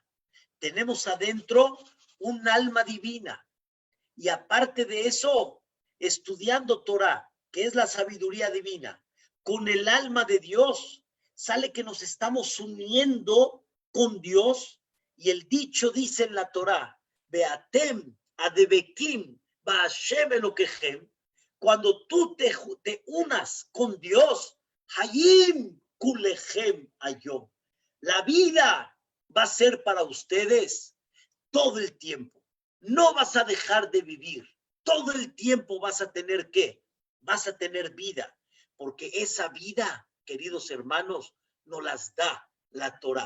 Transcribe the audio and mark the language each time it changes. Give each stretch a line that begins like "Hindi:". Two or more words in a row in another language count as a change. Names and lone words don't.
Spanish: Tenemos adentro un alma divina. Y aparte de eso, estudiando Torah, que es la sabiduría divina, con el alma de Dios, sale que nos estamos uniendo con Dios. Y el dicho dice en la Torah,
Hebrew: ואתם הדבקים בה׳ אלהיכם,
Spanish: cuando tú te unas con Dios,
Hebrew: חיים כלכם היום,
Spanish: la vida va a ser para ustedes todo el tiempo. No vas a dejar de vivir. Todo el tiempo vas a tener ¿qué? Vas a tener vida. Porque esa vida, queridos hermanos, nos las da la Torá.